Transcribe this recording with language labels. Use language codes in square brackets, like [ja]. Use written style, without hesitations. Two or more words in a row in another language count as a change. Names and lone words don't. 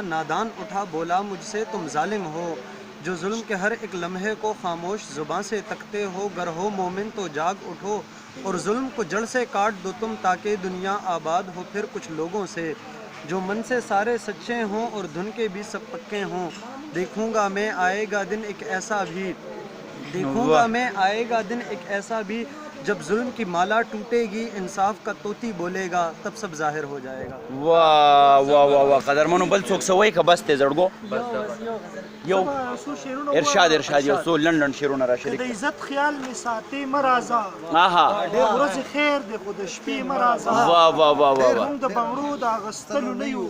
[ur] نادان اٹھا بولا مجھ سے تم ظالم ہو جو ظلم کے ہر ایک لمحے کو خاموش زباں سے تکتے ہو گر ہو مومن تو جاگ اٹھو اور ظلم کو جڑ سے کاٹ دو تم تاکہ دنیا آباد ہو پھر کچھ لوگوں سے جو من سے سارے سچے ہوں اور دھن کے بھی سب پکے ہوں دیکھوں گا میں آئے گا دن ایک ایسا بھی دیکھوں گا میں آئے گا دن ایک ایسا بھی جب ظلم کی مالا ٹوٹے گی انصاف کا طوطی بولے گا تب سب ظاہر ہو جائے گا [ps] واه واه واه واه قدرمنو بل څوک څه وایي که بس دی زړګو یو څو شعرونه ارشاد ارشاد یو څو لنډ لنډ شعرونه را شریک د عزت خیال مې ساتې مه راځه آها ډېر ورځې خیر دی خو د شپې مه راځه واه واه واه واه واه موږ د بنګړو د اخیستلو نه یو